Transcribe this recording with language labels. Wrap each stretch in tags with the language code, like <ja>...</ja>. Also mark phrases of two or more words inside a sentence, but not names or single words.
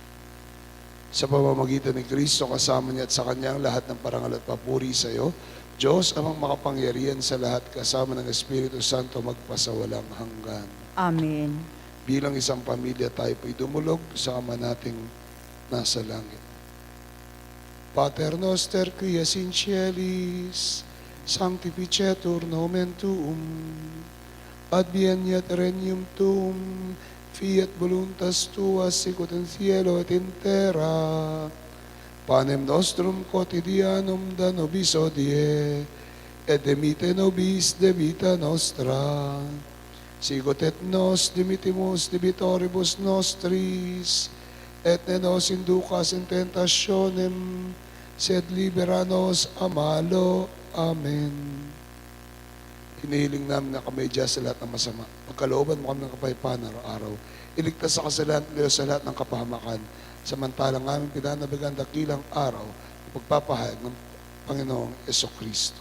<tl>Sa pamamagitan ni Kristo, kasama niya at sa kanyang lahat ng parangal at papuri sa iyo, Diyos amang makapangyarihan sa lahat, kasama ng Espiritu Santo magpasawalang hanggan. Amen. Bilang isang pamilya tayo po'y dumulog sa Ama nating nasa langit.</tl> <la>Pater noster qui es in celis, sanctificetur nomen tuum, adveniat regnum tuum, fiat voluntas tua sicut in cielo et in terra. Panem nostrum quotidianum da nobis hodie, et dimitte nobis debita nostra, sicut et nos dimittimus debitoribus nostris, et ne nos inducas in tentationem, sed libera nos a malo. Amen.</la> <tl>Hinihiling namin na kami dyan sa lahat ng masama. Pagkalooban mo kami ng kapayapaan araw-araw. Iligtas sa kasalanan ng Diyos sa lahat ng kapahamakan. Samantalang aming pinanabigan dakilang araw, pagpapahayag ng Panginoong Jesucristo.</tl>